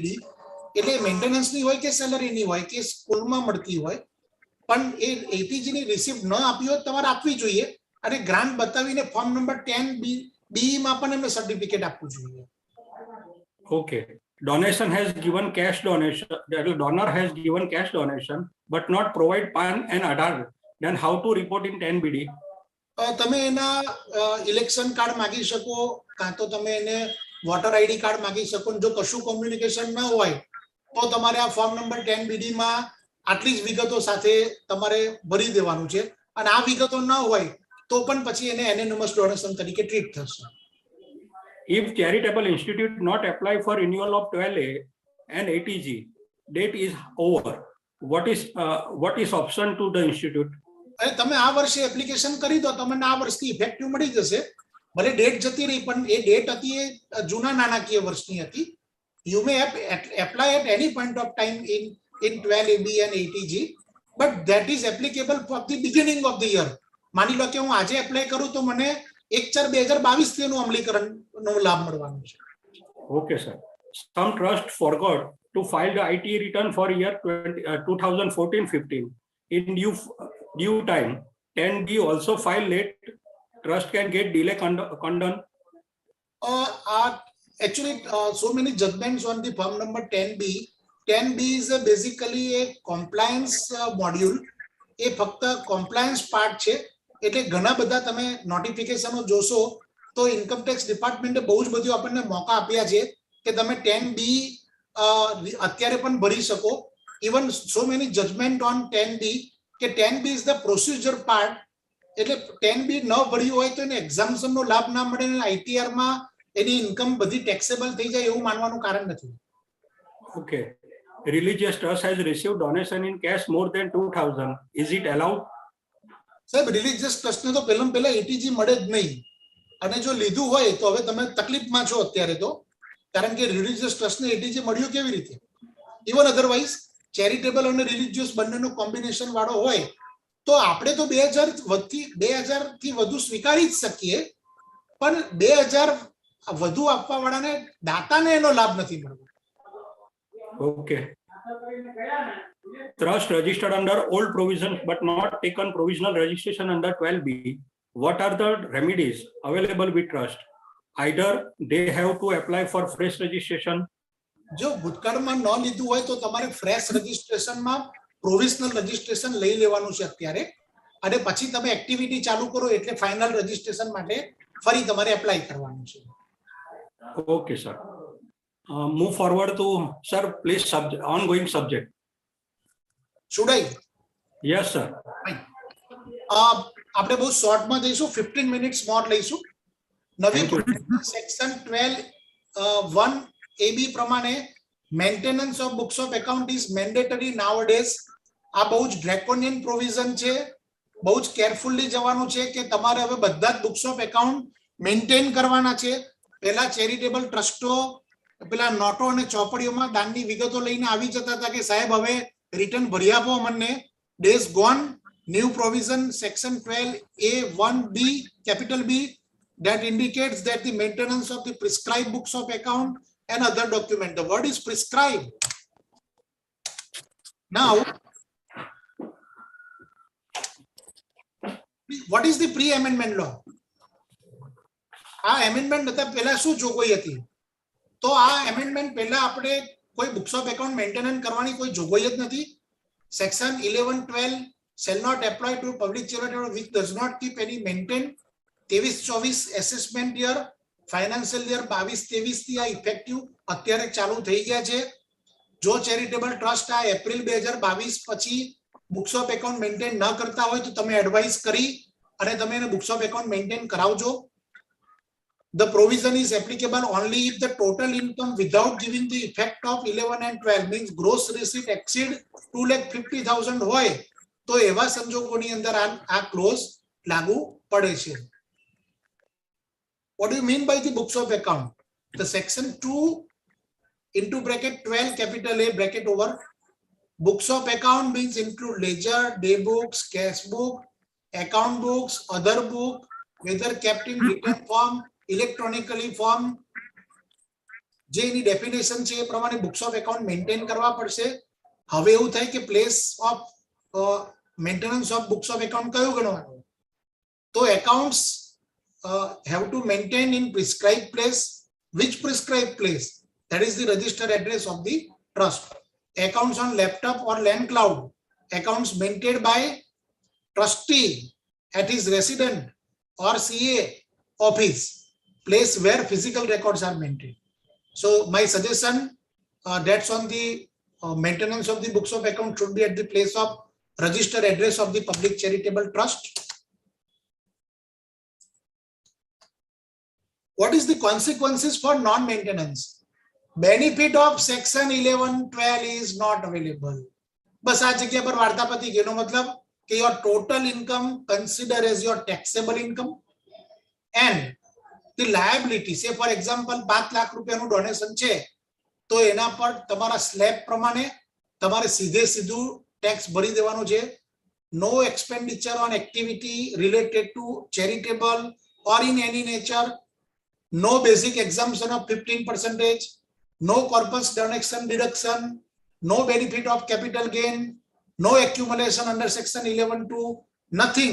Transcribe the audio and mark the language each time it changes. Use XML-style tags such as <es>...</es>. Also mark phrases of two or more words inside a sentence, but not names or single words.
<gu>એટલે મેન્ટેનન્સ ની હોય કે સેલરી ની હોય કે સ્કૂલમાં મળતી હોય, પણ એ ATG ની રિસીપ્ટ ન આપી હોય તમારે આપવી જોઈએ, અને ગ્રાન્ટ બતાવીને</gu> <en>form number 10B</en> <gu>માં પણ એમને સર્ટિફિકેટ આપવું જોઈએ.</gu> <en>Okay. Donation has given cash donation, the donor has given cash donation but not provide PAN and Aadhaar. Then how to report in 10BD?</en> <gu>તમે એના ઇલેક્શન કાર્ડ માગી શકો, કાં તો તમે એને વોટર આઈડી કાર્ડ માગી શકો. જો કશું કોમ્યુનિકેશન ન હોય તો તમારે આ ફોર્મ નંબર 10BD માં આટલી જ વિગતો સાથે તમારે ભરી દેવાનું છે, અને આ વિગતો ન હોય તો પણ પછી એને એનોનિમસ ડોનેશન તરીકે ટ્રીટ થશે.</gu> <en>If charitable institute not apply for renewal of 12A and ATG, date is over. What is option to the institute?</en> <gu>તમે આ વર્ષે એપ્લિકેશન કરી દો, તમને આ વર્ષની ઇફેક્ટિવ મળી જશે. ભલે ડેટ જતી રહી, પણ એ ડેટ હતી એ જૂના નાણાકીય વર્ષની હતી.</gu> <en>You may apply at any point of time in 12AB and ATG, but that is applicable for the beginning of the year.</en> <gu>માની લો કે હું આજે એપ્લાય કરું તો મને 1/4/2022 થી એનું અમલીકરણનો લાભ મળવાનો છે.</gu> <en>Okay, sir. Some trust forgot to file the IT return for year 2014-15 in due time. 10B also file late, trust can get delay condone. Actually, so many judgments on the form number 10B. 10B is basically a compliance module.</en> <gu>એ ફક્ત કોમ્પ્લાયન્સ પાર્ટ છે, એટલે ઘણા બધા તમે નોટિફિકેશનો જોશો તો</gu> <en>income tax department</en> <gu>બહુ જ બધું આપણને મોકા આપ્યા છે કે તમે 10B અત્યારે પણ ભરી શકો.</gu> <en>even so many judgment on 10B કે 10B is the procedure part.</en> <gu>એટલે 10B ન ભર્યું હોય તો એને એક્ઝામ્પશનનો લાભ ના મળે, ITR માં એની ઇન્કમ બધી ટેક્સેબલ થઈ જાય એવું માનવાનું કારણ નથી.</gu> <en>Okay. Religious trust has received donation in cash more than 2,000. Is it allowed?</en> <gu>સાહેબ, રિલીજિયસ ટ્રસ્ટને તો પહેલા ATG મળે જ નહીં, અને જો લીધું હોય તો હવે તમે તકલીફમાં છો અત્યારે તો, કારણ કે રિલીજિયસ ટ્રસ્ટને ATG મળ્યું કેવી રીતે?</gu> <en>even otherwise</en> <gu>ચેરિટેબલ અને રિલીજિયસ બંનેનો કોમ્બિનેશન વાળો હોય તો આપણે તો 2000 થી વધુ સ્વીકારી જ શકીએ, પણ 2000 વધુ આપવા વાળાને દાતાને એનો લાભ નથી મળતો.</gu> <en>Okay. Trust registered under old provisions but not taken provisional registration under 12B. What are the remedies available with trust? Either they have to apply for fresh registration.</en> <gu>જો ભૂતકાળમાં ન લીધું હોય તો તમારે ફ્રેશ રજિસ્ટ્રેશનમાં</gu> <en>provisional registration</en> <gu>લઈ લેવાનું છે અત્યારે, અને પછી તમે એક્ટિવિટી ચાલુ કરો એટલે</gu> <en>final registration</en> <gu>માટે ફરી તમારે એપ્લાય કરવાનું છે.</gu> <en>Okay, sir. Move forward to, sir, please, ongoing subject. Should I? Yes, sir.</en> <gu>આપણે બહુ શોર્ટમાં જઈશું, 15</gu> <en>minutes more</en> <gu>લઈશું.</gu> <en>નવી section 12(1)AB પ્રમાણે maintenance of books of account is mandatory nowadays.</en> <gu>આ બહુ જ</gu> <en>draconian provision</en> <gu>છે, બહુ જ કેરફુલી જવાનું છે કે તમારે હવે બધા જ</gu> <en>books of account</en> <gu>મેન્ટેન કરવાના છે. પહેલા ચેરિટેબલ ટ્રસ્ટો પેલા નોટો અને ચોપડીઓમાં દાનની વિગતો લઈને આવી જતા હતા કે સાહેબ હવે રિટર્ન ભરી આપો અમને.</gu> <en>Days gone. New provision section 12A(1)B, capital B, that indicates that the maintenance of the prescribed books of account and other document. The word is prescribed. Now, what is the pre-amendment law?</en> <gu>આ amendment હતા પહેલા શું જોગવાઈ હતી? તો આ amendment પહેલા આપણે કોઈ</gu> <en>books of account maintenance</en> <gu>કરવાની કોઈ જોગવાઈ જ નથી.</gu> <en>Section 11-12 shall not apply to public charity which does not keep any maintain. 23-24 assessment year, financial year 22-23</en> <gu>થી આ effective અત્યારે ચાલુ થઈ ગયા છે. જો ચેરિટેબલ ટ્રસ્ટ આ એપ્રિલ 2022 પછી</gu> <en>books of account maintain</en> <gu>ન કરતા હોય તો તમે એડવાઇસ કરી અને તમે એને</gu> <en>books of account maintain</en> <gu>કરાવજો.</gu> <en>The provision is applicable only if the total income without giving the effect of 11 and 12 means gross receipt exceed 2,50,000</en> <gu>હોય તો એવા સંજોગોની અંદર આ ક્લોઝ લાગુ પડે છે.</gu> <en>What do you mean by the books of account? The section 2 into bracket 12 capital A bracket over books of account means include ledger, day books, cash book, account books, other book, whether kept in written form, electronically form.</en> <gu>જે એની ડેફિનેશન છે એ પ્રમાણે</gu> <en>books of account maintain</en> <gu>કરવા પડશે. હવે એવું થાય કે</gu> <en>place of maintenance of books of account</en> <gu>કયું ગણવાનું?</gu> <en>તો accounts have to maintain in prescribed place. Which prescribed place? That is the registered address of the trust. Accounts on laptop or land cloud. Accounts maintained by trustee at his resident or CA office, place where physical records are maintained. So my suggestion that's on the maintenance of the books of account should be at the place of registered address of the public charitable trust. What is the consequences for non-maintenance? Benefit of section 11-12 is not available.</en> <gu>બસ આ જગ્યા પર વાર્તા પતી ગઈ. એનો મતલબ કે</gu> <en>your total income consider as your taxable income and the liability. Say for example</en> <gu>5 લાખ રૂપિયાનું ડોનેશન છે તો એના પર તમારા સ્લેબ પ્રમાણે તમારે સીધે સીધું ટેક્સ ભરી દેવાનું છે.</gu> <en>No expenditure on activity related to charitable or in any nature. No basic exemption of 15%, no corpus donation deduction, no benefit of capital gain, no accumulation under section 11(2), nothing.</en>